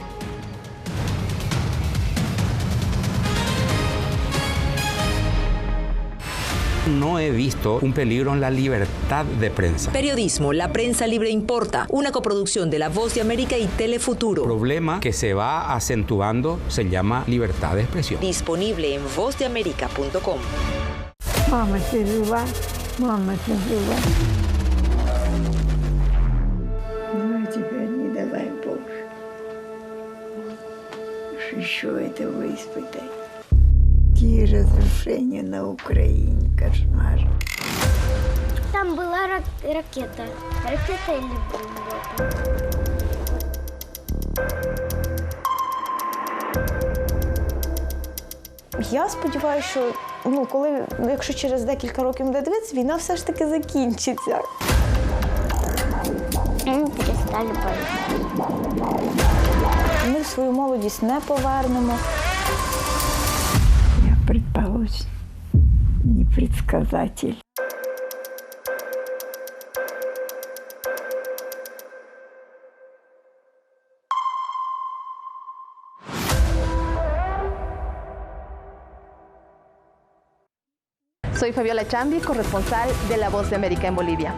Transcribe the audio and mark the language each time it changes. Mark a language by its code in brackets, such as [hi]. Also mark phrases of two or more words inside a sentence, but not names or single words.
[es] No he visto un peligro en la libertad de prensa. Periodismo, La Prensa Libre Importa, una coproducción de La Voz de América y Telefuturo. El problema que se va acentuando se llama libertad de expresión. Disponible en vozdeamerica.com. [ru] Mama, ты жива? Мама, ты жива? Ну, теперь не давай Боже. Еще этого испытать. Какие разрушения на Украине, кошмар. Там была ракета. Ракета или бомба? [uk] Я сподіваюся, що якщо через декілька років буде дивитися, війна все ж таки закінчиться. Перестали бомбити. Ми свою молодість не повернемо. [ru] Я предположим, не предсказатель. [es] Soy Fabiola Chambi, corresponsal de La Voz de América en Bolivia.